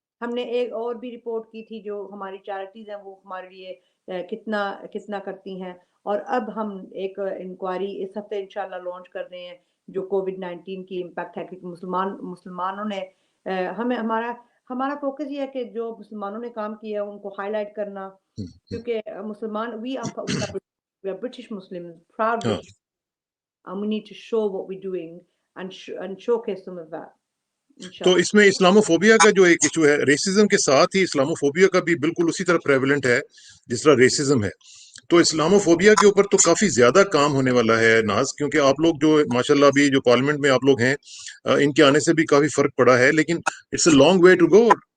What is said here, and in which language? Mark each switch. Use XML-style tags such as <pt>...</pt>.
<hi>हमने एक और भी रिपोर्ट की थी, जो हमारी चैरिटीज़ हैं वो हमारे लिए कितना कितना करती हैं, और अब हम एक इंक्वायरी इस हफ्ते इंशाल्लाह लॉन्च कर रहे हैं, जो कोविड-19 की इम्पैक्ट है, क्योंकि मुसलमानों ने हमें हमारा हमारा फ़ोकस ये है कि जो मुसलमानों ने काम किया है उनको हाइलाइट करना, हुँ, हुँ, क्योंकि मुसलमान</hi> <en>we are British Muslims, proud</en> <hi>हाँ,</hi> <en>British, and we need to show what we're doing and showcase some of that,</en> <hi>तो</hi> <en>inshallah.</en> <hi>इसमें इस्लामोफोबिया का जो एक इश्यू है, रेसिज़्म के साथ ही इस्लामोफोबिया का भी बिल्कुल उसी तरह प्रेवलेंट है, जिस तरह रेसिज़्म है। तो इस्लामोफोबिया के ऊपर तो काफ़ी ज़्यादा काम होने वाला है नाज़, क्योंकि आप लोग जो माशाल्लाह अभी जो पार्लियामेंट में आप लोग हैं, इनके आने से भी काफ़ी फ़र्क पड़ा है, लेकिन</hi> <en>It's a long way to go.</en>